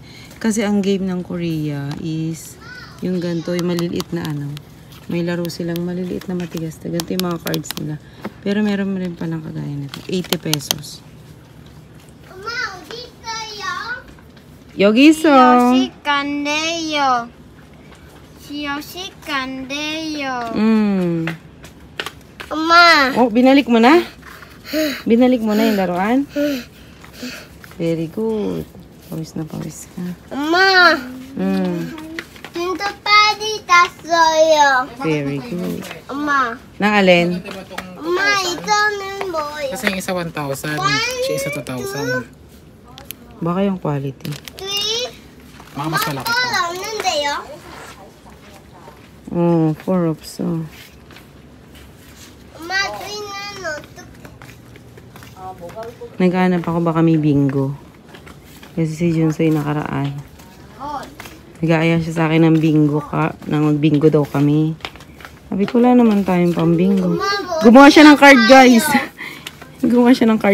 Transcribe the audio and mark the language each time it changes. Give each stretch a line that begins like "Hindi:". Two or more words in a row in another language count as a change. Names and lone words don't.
Filipino: Kasi ang game ng Korea is yung ganito, yung maliliit na ano. May laro silang maliliit na matigas. Ganito yung mga cards nila. Pero meron rin palang kagaya nito. 80 pesos. Mama, dito yung
Korean: Yogiso! 간대요. 시어식 간대요. 엄마.
Filipino: Oh, binalik mo na? Binalik mo na yung laruan?
English: Very good.
Filipino: Pawis na pawis ka.
Korean: 엄마. 진짜 빨리 땄어요.
English: Very good.
Korean: 엄마.
Filipino: Nang alin? Diba itong,
Korean: 엄마, 이거는 뭐예요?
Filipino: kasi yung isa 1,000, siya isa 2,000. Baka yung quality. Mga mas malaki
Korean: 또
Filipino: pa.
Korean: 없는데요?
Filipino: Oh, 4 없어.
Korean: 엄마, 저희는 어떻게?
Filipino: Naghahanap ako baka may bingo. Kasi si Junsoy nakaraan. Nag-aaya siya sa akin ng bingo nang mag-bingo daw kami. Sabi ko, wala naman tayong pang-bingo. Gumawa siya ng card, guys. Gumawa siya ng card.